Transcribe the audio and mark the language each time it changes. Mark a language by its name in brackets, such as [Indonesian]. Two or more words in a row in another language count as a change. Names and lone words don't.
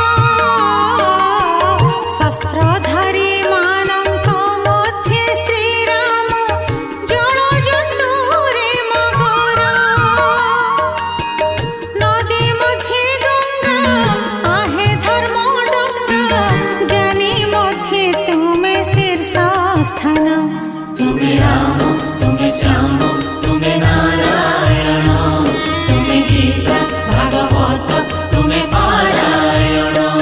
[Odia] ଶସ୍ତ୍ରଧାରୀ ମାନଙ୍କ ମଧ୍ୟେ ଶ୍ରୀରାମ ଜଳଜନ୍ତୁରେ ମଗର ନଦୀ ମଧ୍ୟେ ଗଙ୍ଗା आहे ଧର୍ମଡଙ୍ଗା ଜ୍ଞାନୀ ମଧ୍ୟେ ତୁମେ ଶୀର୍ଷ ସ୍ଥାନ [Hindi] तुम्हें राम तुम्हें श्याम तुम्हें नारायण तुम्हें गीता भागवत तुम्हें पारायण